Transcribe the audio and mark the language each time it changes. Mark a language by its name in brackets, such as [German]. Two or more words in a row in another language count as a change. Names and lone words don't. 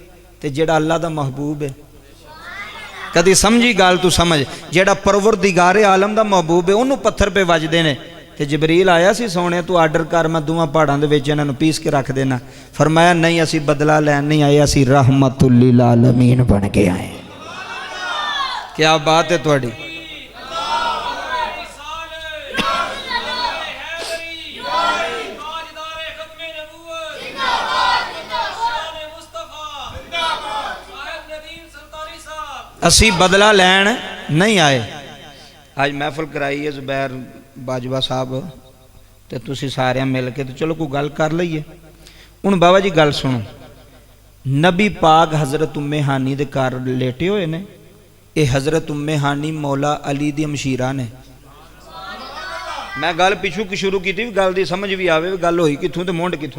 [Punjabi] تے جیڑا اللہ دا محبوب ہے، کدی سمجھی گل تو سمجھ، جیڑا پروردگارِ عالم دا محبوب ہے انہوں نے پتھر پے وجدے نے. تے جبریل آیا سی، سونے تو آرڈر کر، میں دوواں پہاڑاں دے وچ انہاں نوں پیس کے رکھ دینا. فرمایا نہیں، اسی بدلہ لین نہیں آئے، اسی [Arabic] رحمة للعالمين [Punjabi] بن کے آئے. کیا بات ہے تہاڈی۔ اسی بدلہ لین نہیں آئے. آج محفل کرائی ہے زبیر باجوہ صاحب، تو تسی سارے مل کے تو چلو کوئی گل کر لئیے. ہن بابا جی گل سنو، نبی پاک حضرت ام ہانی دے گھر لیٹے ہوئے نے. یہ حضرت ام ہانی مولا علی دی مشیرہ نے. میں گل پچھو کی شروع کی تھی، گل دی سمجھ بھی آوے، گل ہوئی کتھوں تے منڈ کتھوں.